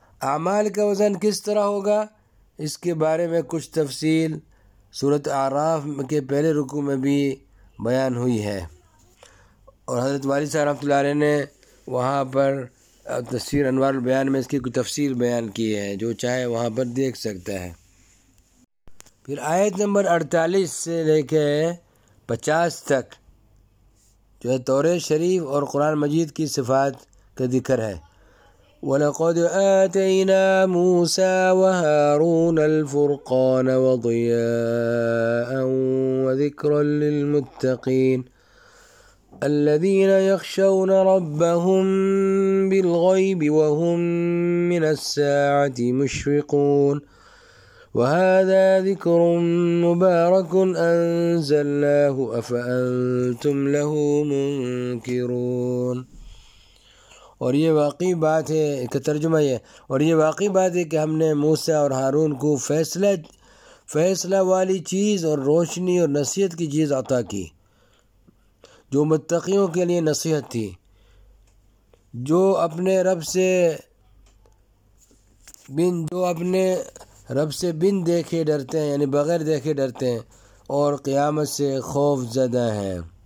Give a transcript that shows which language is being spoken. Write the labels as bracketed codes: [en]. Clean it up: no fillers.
[ur] اعمال کا وزن کس طرح ہوگا، اس کے بارے میں کچھ تفصیل سورۃ اعراف کے پہلے رکوع میں بھی بیان ہوئی ہے، اور حضرت والی صاحب رحمۃ اللہ علیہ نے وہاں پر تفسیر انوار البیان میں اس کی کوئی تفصیل بیان کی ہے، جو چاہے وہاں پر دیکھ سکتا ہے. پھر آیت نمبر 48 سے لے کے 50 تک جو ہے توریت شریف اور قرآن مجید کی صفات کا ذکر ہے. [ar] ولقد آتينا موسى وهارون الفرقان وضياء وذكرا للمتقين الذين يخشون ربهم بالغيب وهم من الساعة مشفقون وهذا ذكر مبارك أنزلناه أفأنتم له منكرون. [ur] اور یہ واقعی بات ہے کہ ترجمہ یہ اور یہ واقعی بات ہے کہ ہم نے موسیٰ اور ہارون کو فیصلہ والی چیز اور روشنی اور نصیحت کی چیز عطا کی جو متقیوں کے لیے نصیحت تھی جو اپنے رب سے بن دیکھے ڈرتے ہیں یعنی بغیر دیکھے ڈرتے ہیں اور قیامت سے خوف زدہ ہیں.